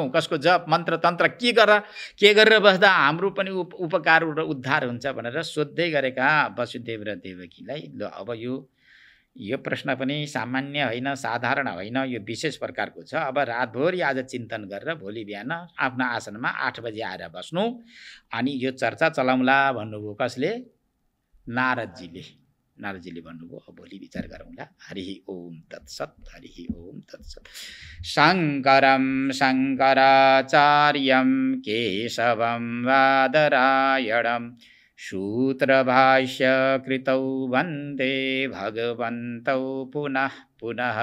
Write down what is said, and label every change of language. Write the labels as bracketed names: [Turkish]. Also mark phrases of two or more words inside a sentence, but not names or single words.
[Nepali] कसको जप मन्त्र तन्त्र के गरेर बस्दा हाम्रो पनि उपकार र उद्धार हुन्छ भनेर सोध्दै गरेका वसुदेव र देवकीलाई ल अब यो प्रश्न पनि सामान्य होइन, साधारण होइन, यो विशेष प्रकारको छ। अब रातभरि आज चिन्तन गरेर भोलि बिहान आफ्नो आसनमा 8 बजे आएर बस्नु, अनि यो चर्चा चलाउँला भन्नुभयो। कसले? नारदजीले भन्नुभयो। अब भोलि विचार गरौँला। [Sanskrit] हरि ओम तत्सत्। हरि ओम तत्सत्। शङ्करं शङ्कराचार्यं केशवं बादरायणं सूत्रभाष्य कृतौ वन्दे भगवन्तौ पुनः पुनः।